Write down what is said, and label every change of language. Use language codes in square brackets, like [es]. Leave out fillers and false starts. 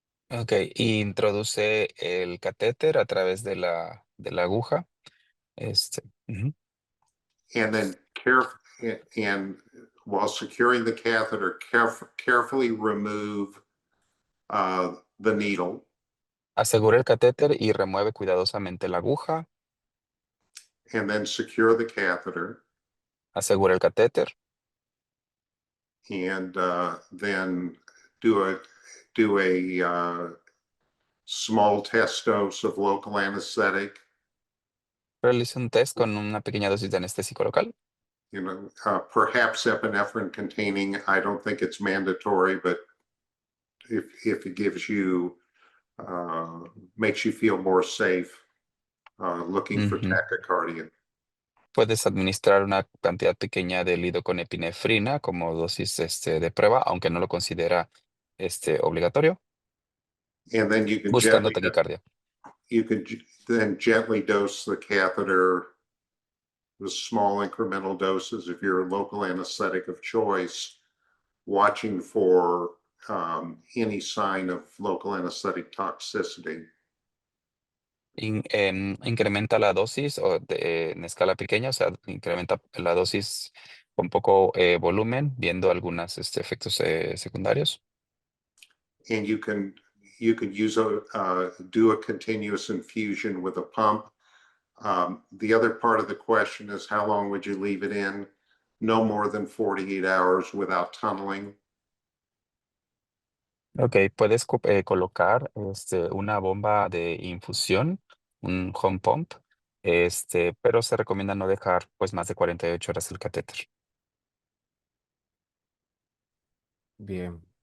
[es] ok, introduce el catéter a través de la aguja. Ujú. [en] And then and while securing the catheter, carefully remove the needle. [es] Asegura el catéter y remueve cuidadosamente la aguja. [en] And then secure the catheter. [es] Asegura el catéter. [en] And then do a small test dose of local anesthetic. [es] Realiza un test con una pequeña dosis de anestésico local. [en] Perhaps epinephrine containing. I don't think it's mandatory, but if it gives you, makes you feel more safe, looking for Ujú. tachycardia. [es] Puedes administrar una cantidad pequeña de lidoconepinefrina como dosis de prueba, aunque no lo considera obligatorio, [en] And then you can [es] buscando taquicardia. [en] then gently dose the catheter with small incremental doses of your local anesthetic of choice, watching for any sign of local anesthetic toxicity. [es] Incrementa la dosis en escala pequeña, o sea, incrementa la dosis con poco volumen, viendo algunos efectos secundarios. [en] And you can use do a continuous infusion with a pump. The other part of the question is how long would you leave it in? No more than 48 hours without tunneling. [es] Ok, puedes colocar una bomba de infusión, un [en] home pump, [es] pero se recomienda no dejar pues más de 48 horas el catéter. Bien.